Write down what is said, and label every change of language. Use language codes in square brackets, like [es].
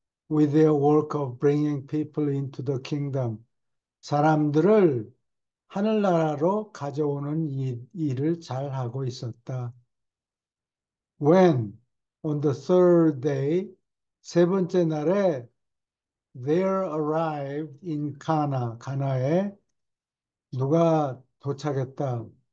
[en] With their work of bringing people into the kingdom. [ko] 사람들을 하늘나라로 가져오는 일을 잘하고 있었다. [en] When on the third day, [ko] 세 번째 날에 [en] there arrived in Cana, [ko] 가나에 누가 도착했다.